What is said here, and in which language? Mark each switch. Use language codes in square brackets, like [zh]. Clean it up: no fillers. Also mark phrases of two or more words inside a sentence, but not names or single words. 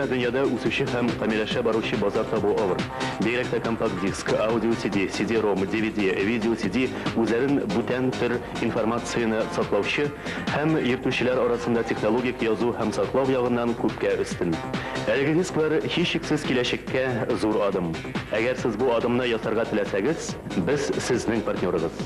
[tt] Россияда үсүчү һәм камилләшә баручы базар табу авыр. Бигрәк тә компакт диск, аудио CD, CD-ROM, DVD, видео CD үзләрен бүтән төр информацияны саклаучы һәм йөртүчеләр арасында технологик язу һәм саклау ягыннан күпкә өстен. Әлеге дисклар һичшиксез киләчәккә зур адым. Әгәр сез бу адымны ясарга теләсәгез, без сезнең партнерыгыз.